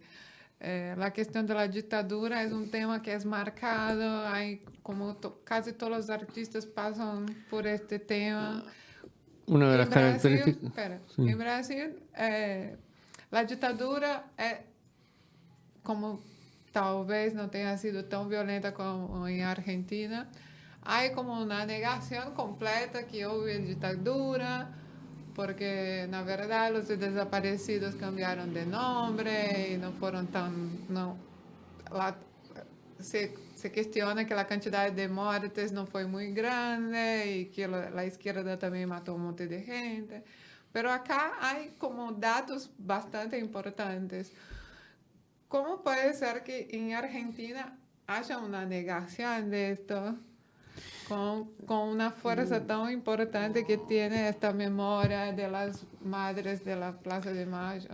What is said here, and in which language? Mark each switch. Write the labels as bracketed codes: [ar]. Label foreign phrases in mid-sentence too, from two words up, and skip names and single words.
[es] La cuestión de la dictadura es un tema que es marcado, hay como casi todos los artistas pasan por este tema. Una de las En Brasil, características... espera, Sí. en Brasil, la dictadura como talvez no [pt] tenha sido tão violenta como em Argentina, [es] hay como una negación completa [pt] que houve ditadura, porque na verdade os desaparecidos [es] cambiaron de nombre y no fueron tan... [pt] No, la, se questiona que a quantidade de mortes não foi muito grande e que a esquerda também matou um monte de gente. [es] Pero acá hay como datos bastante importantes. ¿Cómo puede ser que en Argentina haya una negación de esto? con una fuerza tan importante que tiene esta memoria de las madres de la Plaza de Mayo.